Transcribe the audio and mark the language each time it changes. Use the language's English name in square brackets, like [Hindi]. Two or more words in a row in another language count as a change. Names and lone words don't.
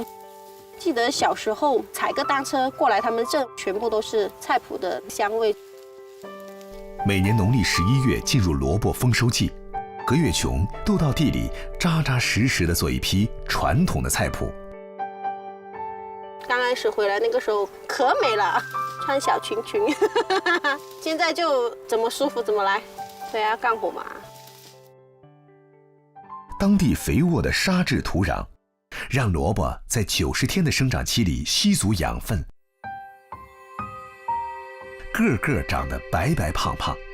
[Chinese] 記得小時候踩個單車過來他們鎮，全部都是菜譜的香味。每年農曆11月進入蘿蔔豐收季，何月瓊都到地裡扎扎實實地做一批傳統的菜譜。剛剛始回来那个时候可美了，穿小裙裙，现在就怎么舒服怎么来。对啊，干活嘛。当地肥沃的沙质土壤，让萝卜在90天的生长期里吸足养分，个个长得白白胖胖。